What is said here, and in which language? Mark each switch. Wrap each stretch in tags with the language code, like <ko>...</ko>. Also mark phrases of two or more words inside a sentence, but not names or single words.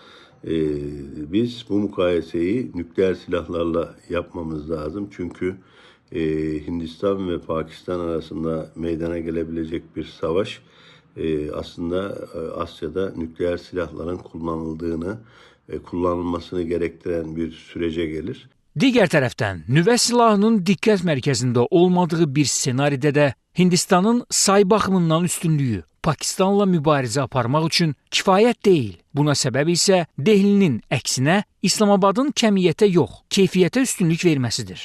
<tr>Biz bu mukayeseyi nükleer silahlarla yapmamız lazım. Çünkü Hindistan ve Pakistan arasında meydana gelebilecek bir savaş aslında Asya'da nükleer silahların kullanılmasını gerektiren bir sürece gelir.</tr> <az>Digər tərəfdən, nüvə silahının diqqət mərkəzində olmadığı bir senaridə də Hindistanın say baxımından üstünlüyü Pakistanla mübarizə aparmaq üçün kifayət deyil. Buna səbəb isə Dehlinin əksinə İslamabadın kəmiyyətə yox, keyfiyyətə üstünlük verməsidir.</az>